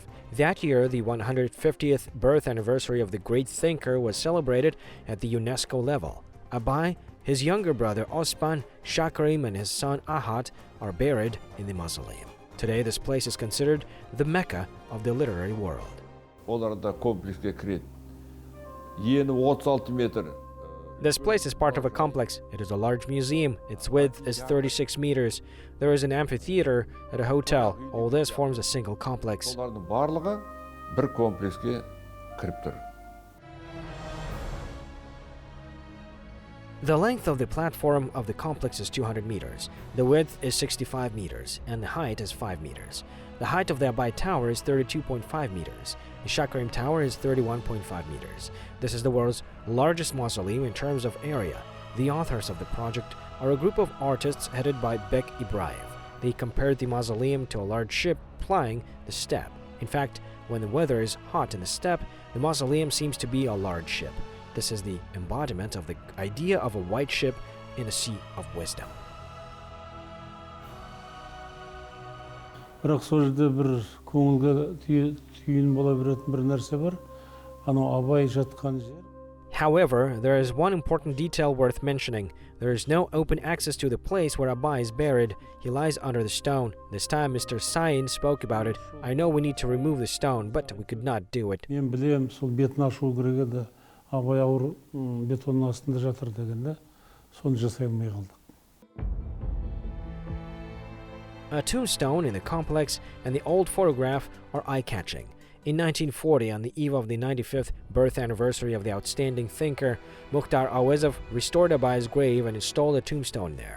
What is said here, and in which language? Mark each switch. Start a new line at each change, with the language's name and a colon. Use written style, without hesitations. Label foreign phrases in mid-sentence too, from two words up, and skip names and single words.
English: That year, the 150th birth anniversary of the great thinker was celebrated at the UNESCO level. Abai, his younger brother Osman, Shakarim, and his son Ahat are buried in the mausoleum. Today, this place is considered the Mecca of the literary world.
Kazakh: Олар да комплекске кіреді. Ені 36 метр,
English: This place is part of a complex. It is a large museum. Its width is 36 meters. There is an amphitheater at a hotel. All this forms a single complex.
Kazakh: Олардың барлығы бір комплекске кіріп тұр.
English: The length of the platform of the complex is 200 meters. The width is 65 meters, and the height is 5 meters. The height of the Abai Tower is 32.5 meters. The Shakarim Tower is 31.5 meters. This is the world's largest mausoleum in terms of area. The authors of the project are a group of artists headed by Bek Ibrahim. They compared the mausoleum to a large ship plying the steppe. In fact, when the weather is hot in the steppe, the mausoleum seems to be a large ship. This is the embodiment of the idea of a white ship in a sea of wisdom.
Kazakh: Бірақ сол жерде бір көңілге түйін бола беретін бір нәрсе бар. Анау Абай жатқан жер.
English: However, there is one important detail worth mentioning. There is no open access to the place where Abai is buried. He lies under the stone. This time Mr. Sain spoke about it. I know we need to remove the stone, but we could not do it.
Kazakh: Мен білем, сол бетін ашу керек еді. Абай ауыр бетонның астында жатыр дегенде, соны жасай алмай қалдық.
English: A tombstone in the complex and the old photograph are eye-catching. In 1940, on the eve of the 95th birth anniversary of the outstanding thinker, Mukhtar Auezov restored Abai's grave and installed a tombstone there.